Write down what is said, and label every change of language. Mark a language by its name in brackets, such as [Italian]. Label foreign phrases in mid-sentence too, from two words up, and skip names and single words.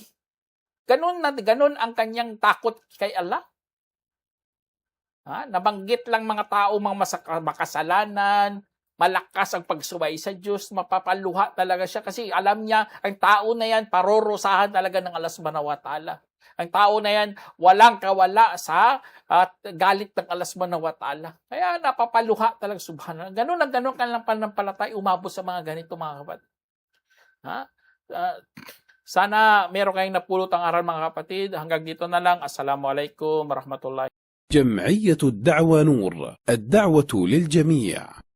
[Filipino] Ganun ang kanyang takot kay Allah. Nabanggit lang mga tao, mga makasalanan, malakas ang pagsuway sa Diyos, mapapaluha talaga siya kasi alam niya, ang tao na yan, parorosahan talaga ng Allah [Arabic] سبحانه وتعالى. [Filipino] Ang tao na yan, walang kawala sa galit ng Allah [Arabic] سبحانه وتعالى. [Filipino] Kaya napapaluha talaga, subhanallah. Ganun ka lang pananampalatay, umabot sa mga ganito, mga kapatid. Sana meron kayong napulot ang aral, mga kapatid. Hanggang dito na lang. [Arabic] السلام عليكم ورحمة الله. جمعية الدعوة نور، الدعوة للجميع.